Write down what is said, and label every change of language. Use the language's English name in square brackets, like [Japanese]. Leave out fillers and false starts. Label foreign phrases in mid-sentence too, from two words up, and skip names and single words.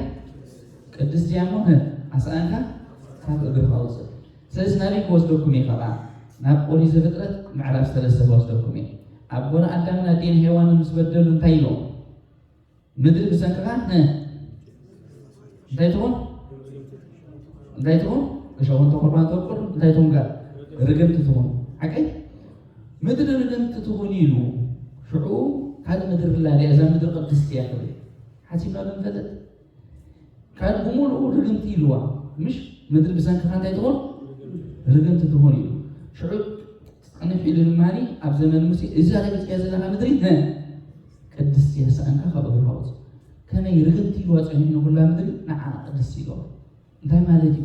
[Tigrinya] ቅድስቲ እያ እሞ ኣስኣንካ ካብ እግርካ ውፅእ። ስለዚ ናበይ ክወስደኩም እየ ከዓ ናብ ኦሪት ዘፍጥረት ምዕራፍ 3 ክወስደኩም እየ። ኣቦና ኣዳምን ኣዴን ሔዋንን ምስ በደሉ እንታይ ኢሎም ምድሪ ብሰንክኻ እንታይ ትሆን እሾኽ እንተቆርባን ተቆር እንታይ ትሆን ጋር ርግምቲ ትሆን ሓቀይ ምድሪ ርግምቲ ትሆን ኢሉ ሽዑ ካልእ ምድሪ ላልያ እዛ ምድሪ ቅድስቲ እያ ክብል ሓሲብና ንፈልጥ ካልእ ብምሉኡ ርግምቲ ኢልዋ ምሽ ምድሪ ብሰንክኻ እንታይ ትሆን ርግምቲ ትሆን ኢሉ ሽዑ ፀንሕ ኢሉ ድማኒ ኣብ ዘመን ሙሴ እዛ ረጊፅያ ዘለካ ምድሪ ቅድስቲ እያ ሰኣንካ ካብ እግርካ ውፅእ። ከመይ ርግምቲ ኢልዋ ፀኒሕኑ ኩላ ምድሪ ንዓ ቅድስቲ ኢልዋ እንታይ ማለት እዩ?